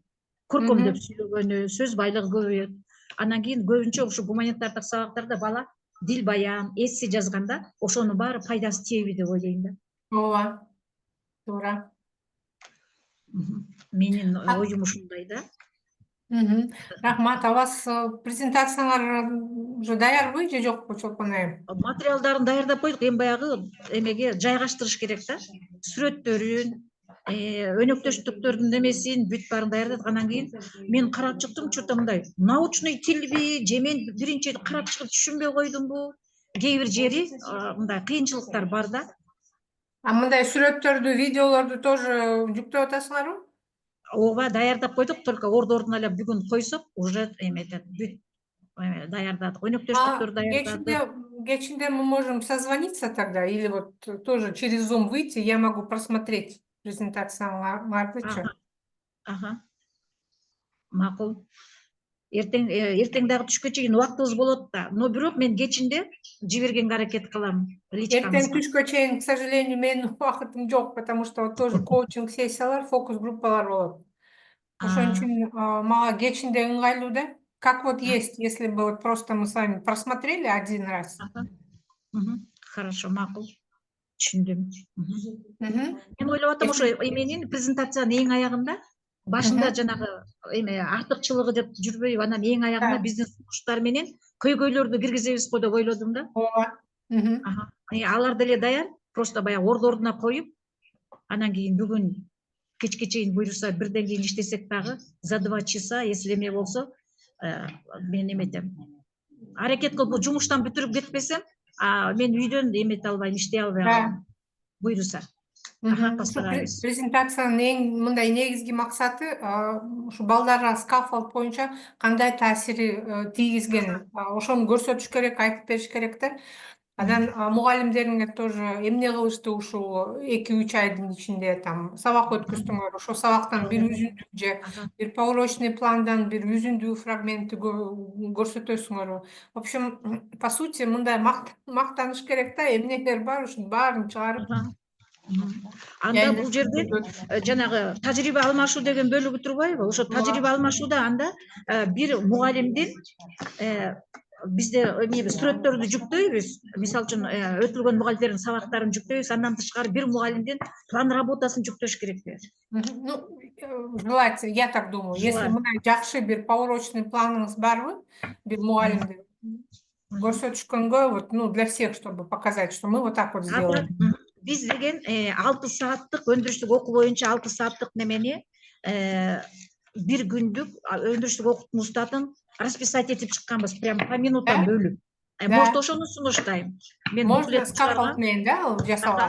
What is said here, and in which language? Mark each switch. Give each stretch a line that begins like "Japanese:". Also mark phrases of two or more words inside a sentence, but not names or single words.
Kyrgyz: Көркөмдөп сүйлөгөнү, сөз байлыгы көбөйөт. Андан кийин көбүнчө ушул гуманитардык сабактарда бала дил баян, эссе жазганда ошонун баары пайдасы тийеби деп ойлойм да. Ооба. Туура. Менин оюм ушундай да. Рахмат.
Russian: А у вас
Kyrgyz: презентациялар уже даярбы же жокпу Чолпон айым? Материалдарын даярдап койдук, эми баягы эмеге жайгаштырыш керек да. Сүрөттөрүн, өнөктөштүктөрдүн немесин бүт баарын даярдадык. Анан кийин мен карап чыктым, что-то мындай научный тилби же мен биринчи карап чыгып түшүнбөй койдумбу. Кээ бир жери мындай кыйынчылыктар бар да. А мындай сүрөттөрдү, видеолорду тоже жүктөп атасыңарбы? Ооба даярдап койдук, только ордун эле бүгүн койсок, уже эметет бүт даярдадык. Өнөктөштүктөр даярдадык.
Russian: Кечинде мы можем созвониться тогда, или вот тоже через Zoom выйти, я могу просмотреть презентацияларды.
Kyrgyz: Ага. Макул. Эртең дагы түшкө чейин убактыбыз болот да. Но бирок мен кечинде жибергенге аракет кылам. Эртең түшкө чейин,
Russian: к сожалению,
Kyrgyz: менин убактым жок,
Russian: потому что вот тоже
Kyrgyz: коучинг сессиялар, фокус группалар болот. Ошон үчүн мага кечинде ыңгайлуу да.
Russian: Как вот есть, если бы вот просто мы с вами просмотрели один раз. Хорошо,
Kyrgyz: макул. Түшүндүм. Мен ойлоп атам ошо эменин презентациянын эң аягында башында жанагы эме артыкчылыгы деп жүрбөйбү, анан эң аягында биздин сунуштар менен көйгөйлөрдү киргизебиз го деп ойлодум да. Ооба. Алар деле даяр, просто баягы ордуна коюп, анан кийин бүгүн кечке чейин буюрса бирден кийин иштесек дагы
Russian: за 2 часа,
Kyrgyz: если эме болсо, мен эметем. Аракет кылып жумуштан бүтүрүп кетпесем, мен үйдөн эмете албайм, иштей албай калам. Буюрса. Презентациянын эң мындай негизги максаты ушу балдарга скаффолд боюнча кандай таасири тийгизген, ошону көрсөтүш керек, айтып бериш керек да. Анан мугалимдериңер тоже эмне кылышты ушул 2-3 айдын ичинде, там сабак өткөздүңөр, ошол сабактан бир үзүндү же бир поурочный пландан бир үзүндүү фрагментти көрсөтөсүңөрбү.
Russian: В общем, по сути,
Kyrgyz: мындай мактаныш керек да, эмнелер бар, ушунун баарын чыгарып. Анда бул жерде жанагы тажрыйба алмашуу деген бөлүгү турбайбы? Ошо тажрыйба алмашууда анда бир мугалимдин бизде эмебиз сүрөттөрдү жүктөйбүз. Мисалы үчүн өтүлгөн мугалимдердин сабактарын жүктөйбүз. Андан тышкары бир мугалимдин план работасын жүктөш керекпи?
Russian: Ну, желательно, я так думаю.
Kyrgyz: Если мындай жакшы бир поурочный планыңыз барбы, бир мугалимди көрсөтүшкөнгө,
Russian: вот, ну, для всех, чтобы показать, что мы вот так вот сделаем.
Kyrgyz: Биз деген 6 сааттык өндүрүштүк окуу боюнча 6 сааттык немени бир күндүк өндүрүштүк окуттун устатын расписать этип чыкканбыз,
Russian: прям по минутам
Kyrgyz: бөлүп. Может, ошону сунуштайм. Мен можно скаффолд менен да жасалган.